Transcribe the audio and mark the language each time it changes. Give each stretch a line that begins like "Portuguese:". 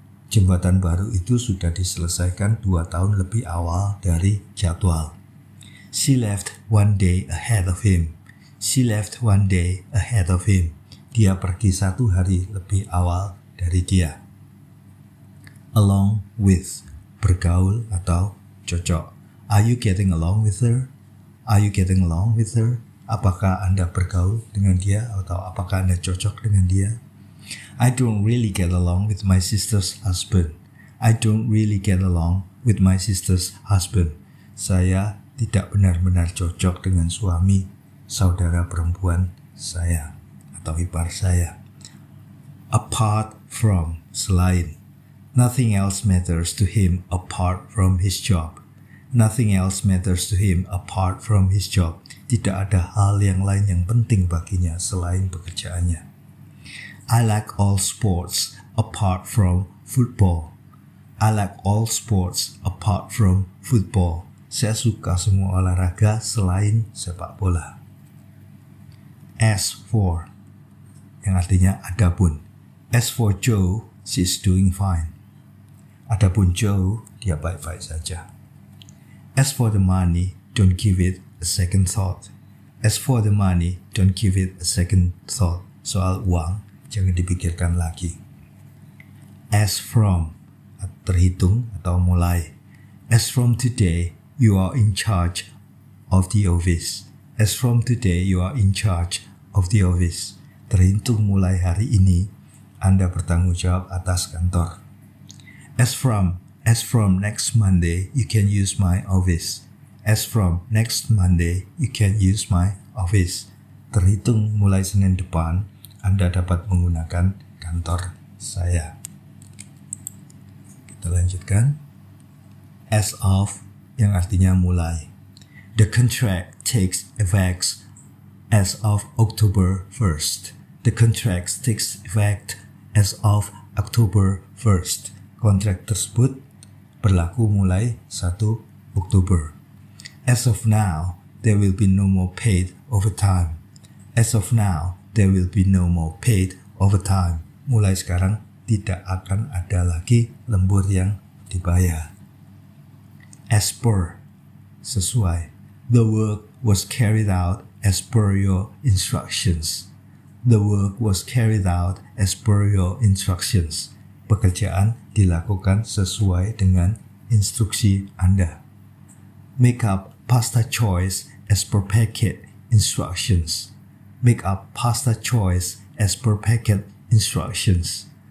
Indonesian: Jembatan baru itu sudah diselesaikan 2 tahun lebih awal dari jadwal.
English: She left 1 day ahead of him. She left 1 day ahead of him.
Indonesian: Dia pergi 1 hari lebih awal dari dia. Along with, bergaul atau cocok.
English: Are you getting along with her? Are you getting along with her?
Indonesian: Apakah Anda bergaul dengan dia atau apakah Anda cocok dengan dia?
English: I don't really get along with my sister's husband. I don't really get along with my sister's husband.
Indonesian: Saya tidak benar-benar cocok dengan suami saudara perempuan saya atau ipar saya. apart from, selain.
English: Nothing else matters to him apart from his job. Nothing else matters to him apart from his job.
Indonesian: Tidak ada hal yang lain yang penting baginya selain pekerjaannya.
English: I like all sports apart from football. I like all sports apart from football.
Indonesian: Saya suka semua olahraga selain sepak bola. As for, yang artinya adapun.
English: As for Joe, she's doing fine.
Indonesian: Adapun Joe, dia baik-baik saja.
English: As for the money, don't give it a second thought. As for the money, don't give it a second thought.
Indonesian: Soal uang, jangan dipikirkan lagi. As from, terhitung atau mulai.
English: As from today, you are in charge of the office. As from today, you are in charge of the office.
Indonesian: Terhitung mulai hari ini, Anda bertanggung jawab atas kantor.
English: As from next Monday, you can use my office. As from next Monday, you can use my office.
Indonesian: Terhitung mulai Senin depan, Anda dapat menggunakan kantor saya. Kita lanjutkan. As of, yang artinya mulai.
English: The contract takes effect as of October 1st. The contract takes effect as of October 1st.
Indonesian: Kontrak tersebut berlaku mulai 1 Oktober.
English: As of now, there will be no more paid overtime. As of now, there will be no more paid overtime.
Indonesian: Mulai sekarang tidak akan ada lagi lembur yang dibayar. As per, sesuai.
English: The work was carried out as per your instructions. The work was carried out as per your instructions.
Indonesian: Pekerjaan dilakukan sesuai dengan instruksi Anda.
English: Make up pasta choice as per packet instructions. Make up pasta choice as per packet instructions.